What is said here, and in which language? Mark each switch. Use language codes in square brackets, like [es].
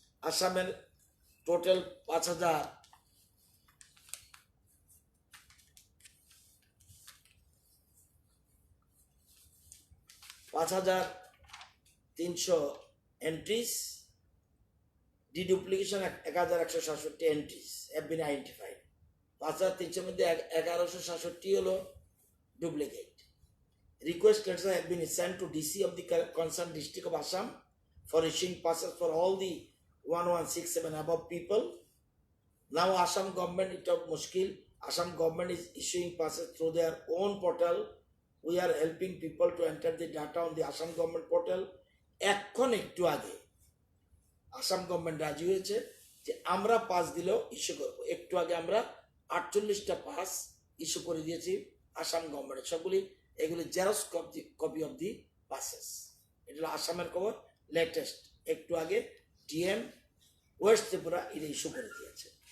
[bn] আসামের total 5,300 entries, deduplication 1,167 entries [en] have been identified। [bn] 5,300 মধ্যে 1,167 হলো duplicate. [en] Request letters have been sent to DC of the concerned district of Assam for issuing passes for all the 1167 above people. Now Assam government, it of mushkil, Assam government is issuing passes through their own portal. We are helping people to enter the data on the Assam government portal. [bn] এখন একটু আগে Assam government রাজি হয়েছে যে আমরা pass দিলেও issue করবো। একটু আগে আমরা 48টা পাস ইস্যু করে দিয়েছি আসাম গভর্নমেন্টের, সবগুলি এগুলি xerox copy of the passes. এটা হলো আসামের খবর লেটেস্ট, একটু আগে ডিএম ওয়েস্ট ত্রিপুরা এটা ইস্যু করে দিয়েছে।